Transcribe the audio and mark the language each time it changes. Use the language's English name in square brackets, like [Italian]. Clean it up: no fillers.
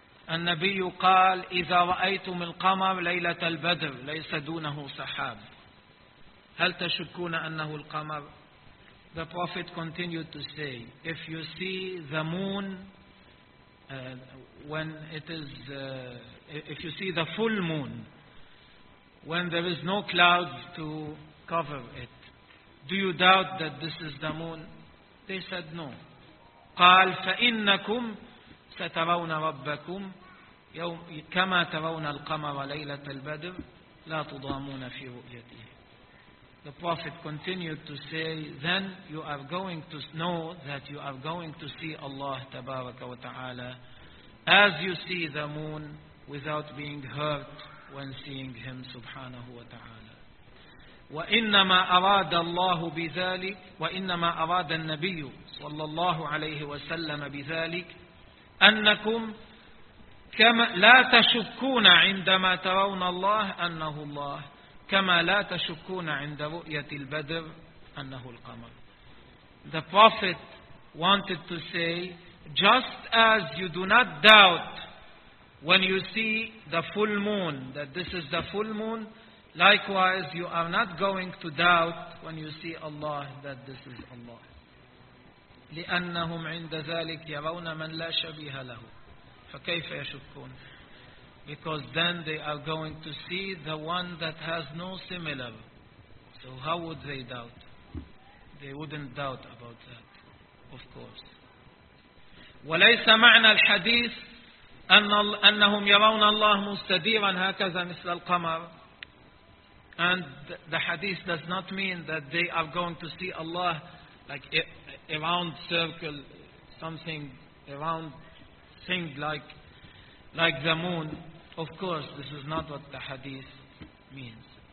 [Arabic] النبي قال إذا رأيتم القمر ليلة البدر ليس دونه سحاب هل تشكون أنه القمر؟ [English] The Prophet continued to say, if you see the moon when it is if you see the full moon when there is no clouds to cover it, do you doubt that this is the moon? They said no. [Arabic] قال فإنكم سترون ربكم يوم كما ترون القمر ليلة البدر لا تضامون في رؤيته. [English] The Prophet continued to say, then you are going to know that you are going to see Allah Tabaraka wa Ta'ala as you see the moon without being hurt when seeing Him subhanahu wa ta'ala. [Arabic] وَإِنَّمَا أَرَادَ اللَّهُ بِذَلِكَ وَإِنَّمَا أَرَادَ النَّبِيُّ صلى الله عليه وسلم بذلك أنكم كما لا تشكون عندما ترون الله أنه الله كما لا تشكون عند رؤية البدر أنه القمر. [English] The Prophet wanted to say, just as you do not doubt when you see the full moon that this is the full moon, likewise you are not going to doubt when you see Allah that this is Allah. [Arabic] لأنهم عند ذلك يرون من لا شبيه له فكيف يشكون. [English] Because then they are going to see the one that has no similar. So how would they doubt? They wouldn't doubt about that, of course. [Arabic] وليس معنى الحديث أنهم يرون الله مستديرا هكذا مثل القمر. [English] And the hadith does not mean that they are going to see Allah like a round circle, something, a round thing like the moon. Of course, this is not what the hadith means.